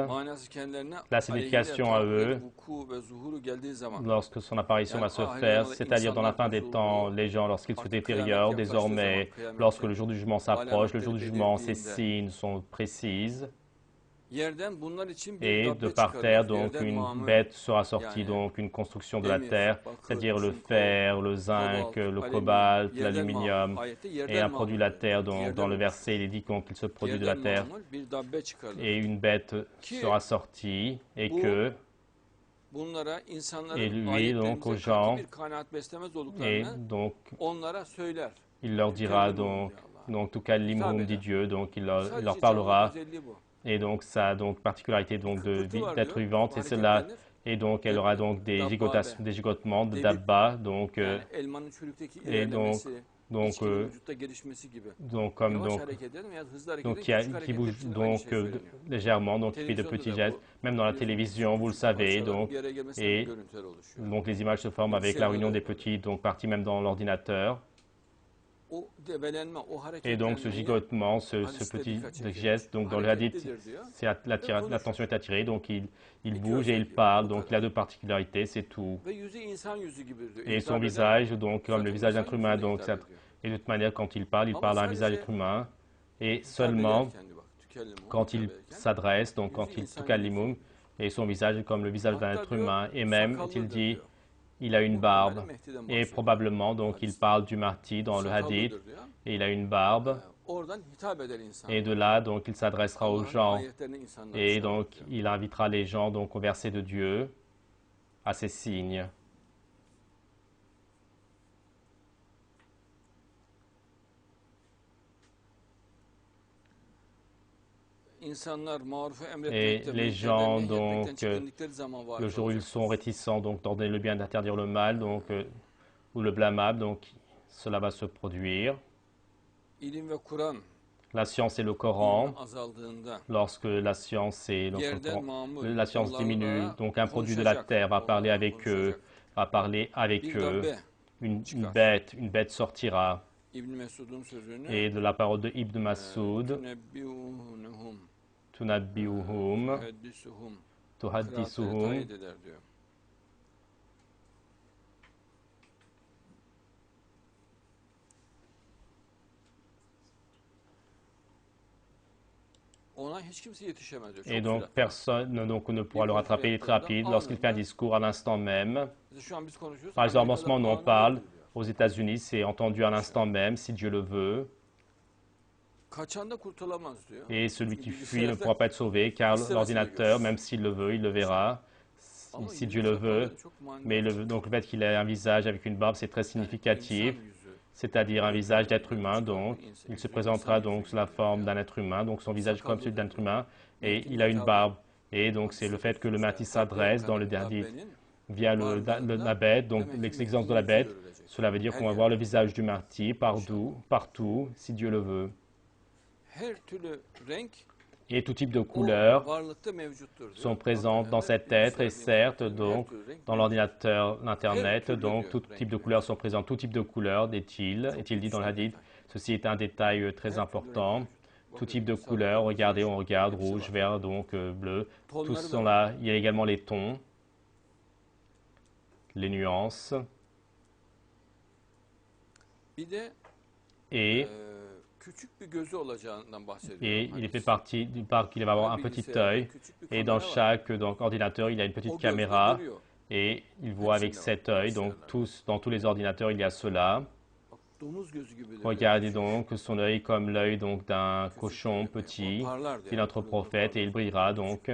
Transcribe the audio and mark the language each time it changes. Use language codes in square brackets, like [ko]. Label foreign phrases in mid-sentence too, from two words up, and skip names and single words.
[tr] manası kendilerine [fr] la signification à eux, [tr] vuku ve zuhuru geldiği zaman [fr] lorsque son apparition va se faire, c'est-à-dire dans la fin des temps, les gens, lorsqu'ils se détériorent, désormais, lorsque le jour du jugement s'approche, le jour du jugement, ces signes sont précises, [tr] yerden bunlar için bir [fr] et [tr] dabbe [fr] de par terre, [tr] çıkarılır. [fr] donc [tr] Yerden [fr] une [tr] mamur, [fr] bête sera sortie, [tr] yani [fr] donc une construction de la [tr] demir, [fr] terre, [tr] bakır, [fr] c'est-à-dire le [tr] çinko, [fr] fer, le zinc, [tr] kobalt, [fr] le [tr] alüminyum, [fr] cobalt, [tr] yerden [fr] l'aluminium, [tr] mamur. Ayette [fr] et [tr] yerden [fr] un produit de [tr] mamur. [fr] la terre. Donc, [tr] Yerden [fr] dans le [tr] mamur. [fr] verset, il est dit qu'il se produit de la [tr] Yerden [fr] terre, [tr] mamur bir dabbe çıkarılır. [fr] et une bête sera sortie, et que, [tr] Bunlara insanların [fr] Et lui, donc, [tr] ayetlerimize [fr] aux [tr] katı [fr] gens, [tr] bir kanaat beslemez [fr] et [tr] olduklarını [fr] donc [tr] onlara söyler. [fr] il leur dira donc tout kalimum dit Dieu, donc il leur [tr] Sadece [fr] parlera. [tr] canlının özelliği bu. [fr] Et donc sa donc particularité donc [tr] Kıpırtı var [fr] d'être [tr] diyor, [fr] vivante, c'est cela. [tr] hareketlenir. [fr] Et donc elle aura donc des gigotements, de dabba, donc [tr] Yani elmanın çürükteki [fr] et [tr] ilerlemesi, [fr] donc [tr] içkinin vücutta gelişmesi gibi. [fr] comme [tr] Yavaş [fr] donc [tr] hareket edelim ya da hızlı hareket [fr] donc [tr] edelim. [fr] qui bouge [tr] için aynı [fr] donc [tr] şey söyleniyor. [fr] légèrement, donc qui fait de petits gestes, même dans la télévision, vous le savez, [tr] Parçaların [fr] donc [tr] bir araya gelmesinden [fr] et [tr] görüntüler oluşuyor. [fr] donc les images se forment avec la réunion des petits donc parties même dans l'ordinateur. [tr] O debelenme, o [fr] Et donc ce [tr] hareketlenmeyi [fr] gigotement, ce petit geste, donc dans le hadith, l'attention est attirée, donc il bouge et il parle, donc il a deux particularités, c'est tout. [tr] ve yüzü insan yüzü gibidir diyor. [fr] Et son [tr] Hitap eden- [fr] visage, donc comme le [tr] zaten [fr] visage [tr] insan [fr] d'un humain, [tr] yüzüne [fr] donc [tr] hitap [fr] ça, [tr] ediyor. [fr] et de toute manière quand il parle à un visage d'être humain, et [tr] Hitap [fr] seulement [tr] ederken diyor bak, tükellimu, [fr] quand il [tr] hitap ederken, [fr] s'adresse, donc quand il touche à l'imoum, et son visage est comme le visage d'un être humain, et même, il [tr] sakallıdır [fr] dit, [tr] diyor. [fr] il a une [tr] Bu [fr] barbe, [tr] Mehdi Mehdi'den [fr] et [tr] bahsediyor. [fr] probablement, donc il parle du martyr dans le hadith, [tr] Sakallıdır diyor. [fr] et il a une barbe, [tr] Oradan hitap eder insan. [fr] et de là, donc il s'adressera aux [tr] Allah'ın [fr] gens. [tr] ayetlerini insanlara [fr] Et [tr] işaret [fr] donc, [tr] ediyor. [fr] il invitera les gens donc, au verset de Dieu, à ces signes. [tr] İnsanlar marufu [fr] Et [tr] emretmekte, [fr] les gens, [tr] münkerden [fr] donc, [tr] nehyetmekten çekindikleri zaman var [fr] Le jour où ils [tr] olacak. [fr] sont réticents donc d'ordonner le bien, d'interdire le mal, donc, ou le blâmable, donc cela va se produire. [tr] İlim ve Kur'an [fr] La science et le Coran, [tr] ilmi azaldığında [fr] lorsque la science, [tr] yerden mamur, [fr] la science [tr] onlarla [fr] diminue, donc un produit de la [tr] konuşacak, [fr] terre va parler [tr] onlarla [fr] avec eux, [tr] konuşacak. [fr] va parler avec [tr] Bir [fr] eux. [tr] dabbe, [fr] Une bête sortira. [tr] İbn Mesud'un sözünü [fr] Et de la parole de Ibn Massoud, [tr] tünebbiûnehum. [fr] tunabbiuhum, [tr] Müheddisuhum. Kıraatleri [fr] tuhaddisuhum. [tr] tayit eder diyor. Ona hiç kimse yetişemez diyor. [fr] Et [tr] Çok [fr] donc [tr] sürat. [fr] personne donc, ne pourra le rattraper, il est très rapide. Lorsqu'il fait un discours à l'instant même, [tr] Mesela şu an biz konuşuyoruz. [fr] par exemple en ce [tr] Amerika'da [fr] moment on en [tr] anında [fr] parle, [tr] duyuluyor. [fr] aux États-Unis c'est entendu à l'instant même, si Dieu le veut. [tr] Kaçan da kurtulamaz diyor. [fr] Et celui [tr] Çünkü [fr] qui fuit ne [tr] bilgisayarda [fr] pourra pas être sauvé, car [tr] istemese de [fr] l'ordinateur, [tr] görür. [fr] même s'il le veut, il le verra, [tr] Ama [fr] si [tr] yüzü [fr] Dieu le veut. [tr] sakalı çok manidar. [fr] Mais donc le fait qu'il ait un visage avec une barbe, c'est très [tr] Yani [fr] significatif, [tr] insan yüzü. [fr] c'est-à-dire un visage d'être humain. Donc, il se présentera donc sous la forme d'un être humain, donc son visage comme celui d'un être humain, et il a une barbe. Et donc c'est le fait que le Mahdi s'adresse dans le dernier via la bête, donc l'existence de la bête. Cela veut dire qu'on va voir le visage du Mahdi partout, si Dieu le veut. [tr] Her türlü renk [fr] Et tout type de [tr] o [fr] couleurs [tr] varlıkta mevcuttur diyor. [fr] sont présentes dans cet être et certes donc dans l'ordinateur, l'internet, donc tout type de couleurs sont présentes, tout type de couleurs, est-il dit dans le hadith. Ceci est un détail très important. Tout type de couleurs, regardez, on regarde, rouge, vert, donc bleu, tous sont là. Il y a également les tons, les nuances [tr] Bir de [fr] et [tr] küçük bir gözü olacağından bahsediyor. [fr] Et il fait partie du parc, il va avoir un petit œil. Et dans chaque donc, ordinateur, il y a une petite caméra. Et il voit avec cet œil. Donc dans tous les ordinateurs, il y a cela. Regardez donc son œil comme l'œil d'un cochon petit, qui est notre prophète, et il brillera donc.